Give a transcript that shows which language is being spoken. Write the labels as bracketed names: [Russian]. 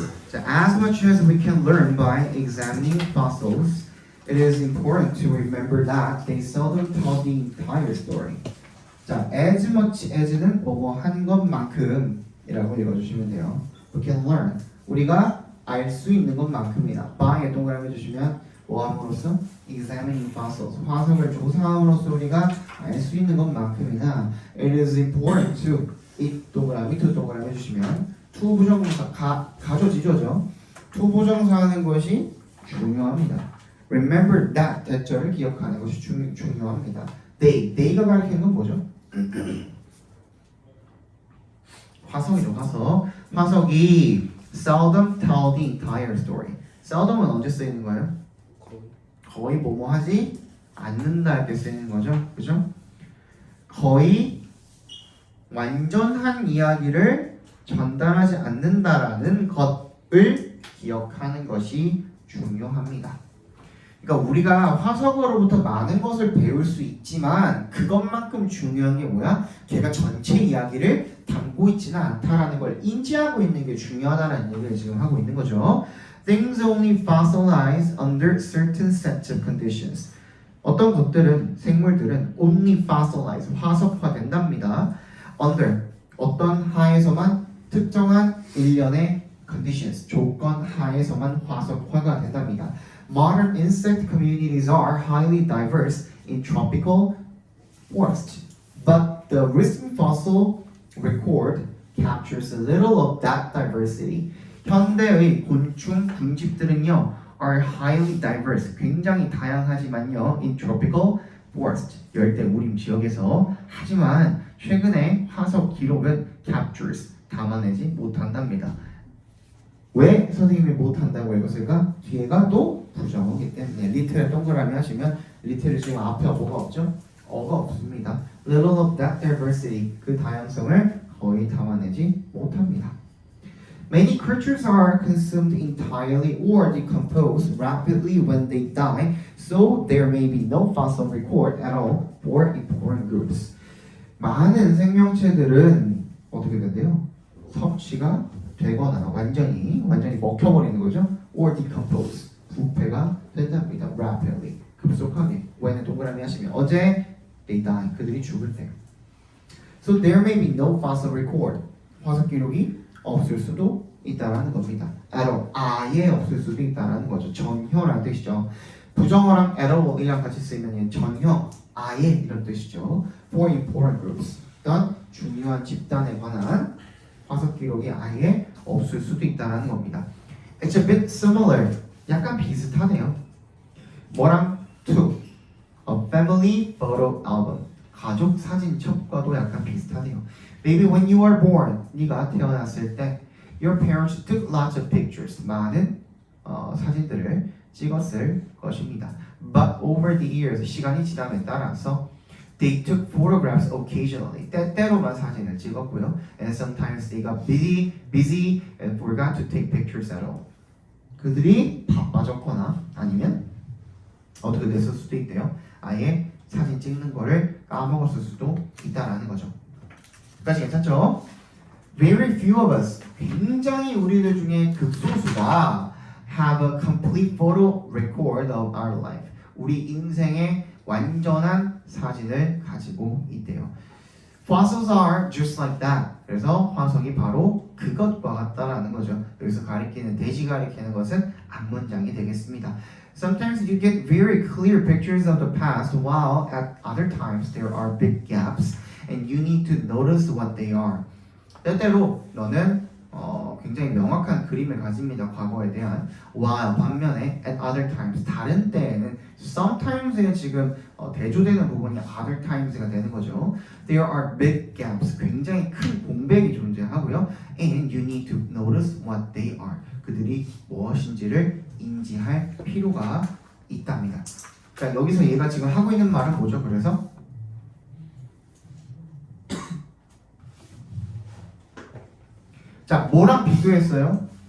[English] 자, as much as we can learn by examining fossils, it is important to remember that they seldom tell the entire story. [Korean] 자, [English] as much as [Korean] 는 뭐뭐 한 것만큼이라고 읽어주시면 돼요. [English] We can learn. [Korean] 우리가 알 수 있는 것만큼이다. by에 동그라미 해주시면 뭐 함으로써? [English] examining fossils. [Korean] 화석을 조사함으로써 우리가 알 수 있는 것만큼이나 [English] it is important to it [Korean] 동그라미 to 동그라미 해주시면 to 부정사 가조지조죠. to 부정사 하는 것이 중요합니다. [English] Remember that [Korean] 대절을 기억하는 것이 중요합니다. they가 가리키는 건 뭐죠? 화석이죠. [English] 화석이 seldom tell the entire story. [Korean] seldom은 언제 쓰이는 거예요? 거의 뭐뭐 하지 않는다 할 때 쓰이는 거죠. 그죠? 거의 완전한 이야기를 전달하지 않는다라는 것을 기억하는 것이 중요합니다. 그러니까 우리가 화석으로부터 많은 것을 배울 수 있지만 그것만큼 중요한 게 뭐야? 걔가 전체 이야기를 담고 있지는 않다라는 걸 인지하고 있는 게 중요하다는 얘기를 지금 하고 있는 거죠. [English] Things only fossilize under certain sets of conditions. [Korean] 어떤 것들은 생물들은 [English] only fossilize [Korean] 화석화된답니다. Under 어떤 하에서만 특정한 일련의 conditions 조건 하에서만 화석화가 된답니다. [English] Modern insect communities are highly diverse in tropical forests, but the recent fossil record captures a little of that diversity. [Korean] 현대의 곤충 군집들은요 [English] are highly diverse, [Korean] 굉장히 다양하지만요 [English] in tropical forest, [Korean] 열대 우림 지역에서. 하지만 최근에 화석 기록은 captures, 담아내지 못한답니다. 왜 선생님이 못한다고 읽었을까? 뒤에가 또 부정어기 때문에. 리틀을 동그라미 하시면 리틀을 지금 앞에 뭐가 없죠? 어가 없습니다. [English] Little of that diversity, [Korean] 그 다양성을 거의 담아내지 못합니다. [English] Many creatures are consumed entirely or decompose rapidly when they die, so there may be no fossil record at all for important groups. [Korean] 많은 생명체들은 어떻게 된대요? 섭취가 되거나 완전히 먹혀버리는 거죠. [English] or decompose, [Korean] 부패가 된답니다. rapidly, 급속하게. when은 동그라미 하시면 어제 [English] they die, [Korean] 그들이 죽을 때. [English] So there may be no fossil record, [Korean] 화석 기록이 없을 수도 있다라는 겁니다. [English] at all, [Korean] 아예 없을 수도 있다라는 거죠. 전혀라는 뜻이죠. 부정어랑 [English] at all [Korean] 이랑 같이 쓰이면 전혀, 아예 이런 뜻이죠. [English] for important groups, [Korean] 어떤 중요한 집단에 관한 화석 기록이 아예 없을 수도 있다는 겁니다. [English] It's a bit similar, [Korean] 약간 비슷하네요. 뭐랑 [English] to a family photo album, [Korean] 가족 사진첩과도 약간 비슷하네요. [English] Maybe when you were born, [Korean] 네가 태어났을 때 [English] your parents took lots of pictures, [Korean] 많은 사진들을 찍었을 것입니다. [English] But over the years, [Korean] 시간이 지남에 따라서 [English] they took photographs occasionally, [Korean] 때때로만 사진을 찍었고요. [English] And sometimes they got busy and forgot to take pictures at all. [Korean] 그들이 바빠졌거나 아니면 어떻게 됐을 수도 있대요. 아예 사진 찍는 거를 까먹었을 수도 있다라는 거죠. 여기까지 괜찮죠? [English] Very few of us, [Korean] 굉장히 우리들 중에 극소수가 [English] have a complete photo record of our life. [Korean] 우리 인생의 완전한 사진을 가지고 있대요. [English] Fossils are just like that. [Korean] 그래서 화석이 바로 그것과 같다라는 거죠. 여기서 가리키는, 돼지 가리키는 것은 앞문장이 되겠습니다. [English] Sometimes you get very clear pictures of the past, while at other times there are big gaps, and you need to notice what they are. [Korean] 때때로 너는 굉장히 명확한 그림을 가집니다. 과거에 대한. while, 반면에 [English] at other times, [Korean] 다른 때에는 sometimes에 지금 대조되는 부분이 other times가 되는 거죠. [English] There are big gaps, [Korean] 굉장히 큰 공백이 존재하고요. [English] And you need to notice what they are. [Korean] 그들이 무엇인지를 인지할 필요가 있답니다. 그러니까 여기서 얘가 지금 하고 있는 말은 뭐죠? 그래서 자, 뭐랑 비교했어요?